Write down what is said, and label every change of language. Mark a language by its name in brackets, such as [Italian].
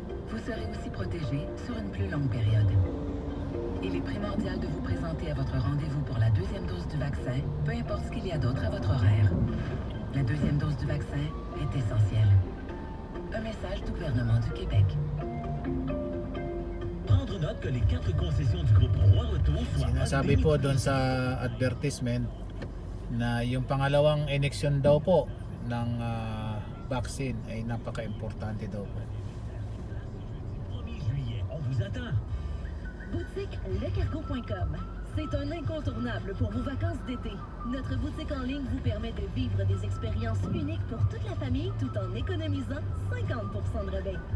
[French] Vous serez aussi protégé sur une plus longue période. Il est primordial de vous présenter à votre rendez-vous pour la deuxième dose du vaccin, peu importe ce qu'il y a d'autre à votre horaire. La deuxième dose du vaccin est essentielle. Un message du gouvernement du Québec. Prendre note que les 4 concessions du groupe Roi Auto soient... [Filipino] Sinasabi po doon sa advertisement na yung pangalawang eleksyon daw po ng vaccine ay napaka-importante daw po. [French] 1er juillet, on vous attend. Boutique lecargo.com. C'est un incontournable pour vos vacances d'été. Notre boutique en ligne vous permet de vivre des expériences uniques pour toute la famille tout en économisant 50% de rabais.